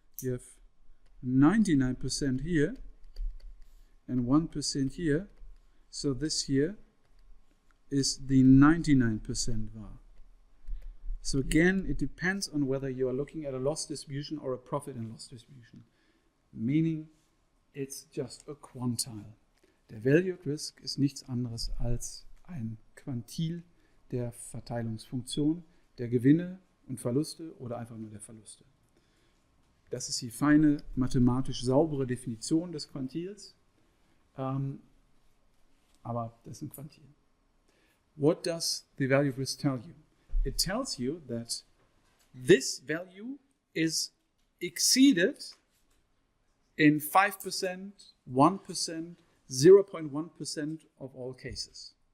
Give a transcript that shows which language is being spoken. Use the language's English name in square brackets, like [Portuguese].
[English] You have 99% here and 1% here. So this here is the 99% var. So again, it depends on whether you are looking at a loss distribution or a profit and loss distribution. Meaning, it's just a quantile. [German] Der Value at Risk ist nichts anderes als ein Quantil der Verteilungsfunktion, der Gewinne und Verluste oder einfach nur der Verluste. Das ist die feine, mathematisch saubere Definition des Quantils. Aber das ist ein Quantil. [English] What does the value of risk tell you? It tells you that this value is exceeded in 5%, 1%, 0.1% of all cases.